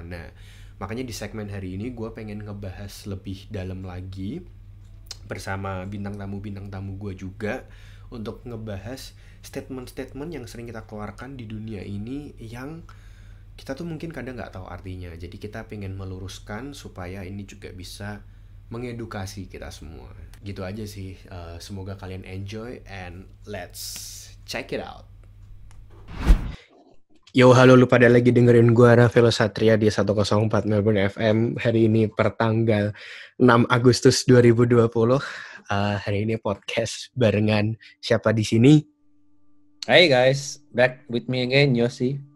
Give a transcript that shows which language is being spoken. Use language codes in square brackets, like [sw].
[id] Nah makanya di segmen hari ini gue pengen ngebahas lebih dalam lagi bersama bintang tamu gue juga untuk ngebahas statement-statement yang sering kita keluarkan di dunia ini yang kita tuh mungkin kadang nggak tahu artinya. Jadi kita pengen meluruskan supaya ini juga bisa mengedukasi kita semua. Gitu aja sih. Semoga kalian [en] enjoy and let's check it out. [id] Yo, halo, lu pada lagi dengerin gue Rafael Satria di 104 Melbourne FM. Hari ini pertanggal 6 Agustus 2020. Hari ini podcast barengan siapa di sini? [en] Hey guys, back with me again, Yosi.